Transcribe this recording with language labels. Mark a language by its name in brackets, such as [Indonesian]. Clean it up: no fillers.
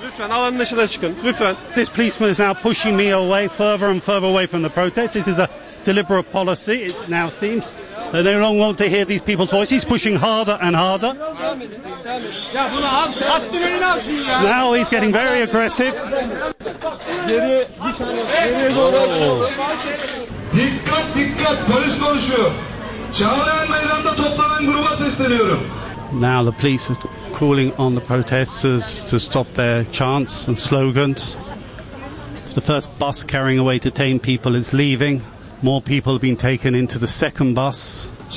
[English] This policeman is now pushing me away, further and further away from the protest. This is a deliberate policy, it now seems. They no longer want to hear these people's voices. He's pushing harder and harder. Now he's getting very aggressive. [Turkish] Dikkat, dikkat, polis konuşuyor. Çağlayan meydanda toplanan gruba sesleniyorum. [English] Now the police are calling on the protesters to stop their chants and slogans. The first bus carrying away detained people is leaving. More people have been taken into the second bus.